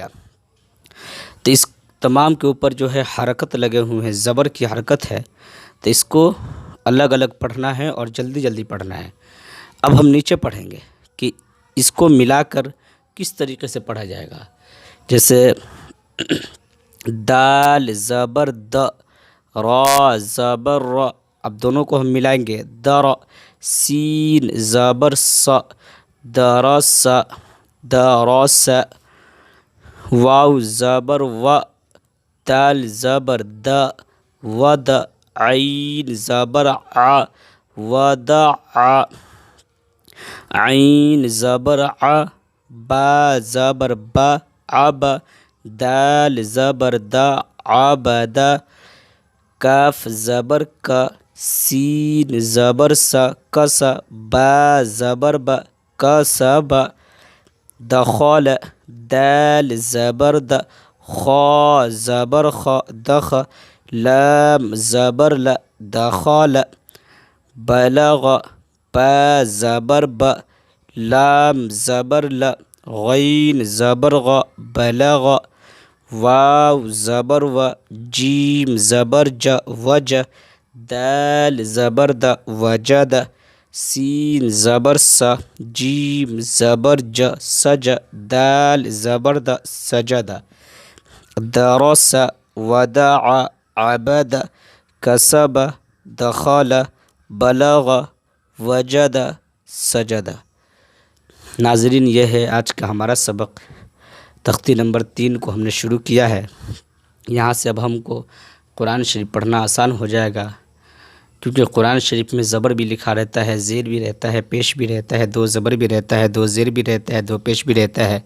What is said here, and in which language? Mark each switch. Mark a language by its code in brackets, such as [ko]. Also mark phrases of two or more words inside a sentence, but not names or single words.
[ur] تو اس تمام کے اوپر جو ہے حرکت لگے ہوئے ہیں، زبر کی حرکت ہے، تو اس کو الگ الگ پڑھنا ہے اور جلدی جلدی پڑھنا ہے۔ اب ہم نیچے پڑھیں گے کہ اس کو ملا کر کس طریقے سے پڑھا جائے گا۔ جیسے دال زبر د، را زبر را، اب دونوں کو ہم ملائیں گے، در، سین زبر سا، درس درس، واو زبر و، دال زبر د، ود، عین زبر ع، ودع، عین زبر ع، با زبر با، عب، دال زبر دا، عبد، کاف زبر کا، سین زبر سا کس، با زبر ب کسب، دخل دال زبر د، خا زبر خ دخ، لام زبر ل دخل، بلغ با زبر ب، لام زبر ل، غین زبر غ بلغ، واو زبر و، جیم زبر ج وج، دال زبر د وجد، سین زبر س، جیم زبر ج سج، دال زبر د سجد، درس ودع عبد، کسب دخل، بلغ وجد سجد۔ ناظرین، یہ ہے آج کا ہمارا سبق۔ تختی نمبر 3 کو ہم نے شروع کیا ہے۔ یہاں سے اب ہم کو قرآن شریف پڑھنا آسان ہو جائے گا، کیونکہ قرآن شریف میں زبر بھی لکھا رہتا ہے، زیر بھی رہتا ہے، پیش بھی رہتا ہے، 2 زبر بھی رہتا ہے، 2 زیر بھی رہتا ہے، 2 پیش بھی رہتا ہے۔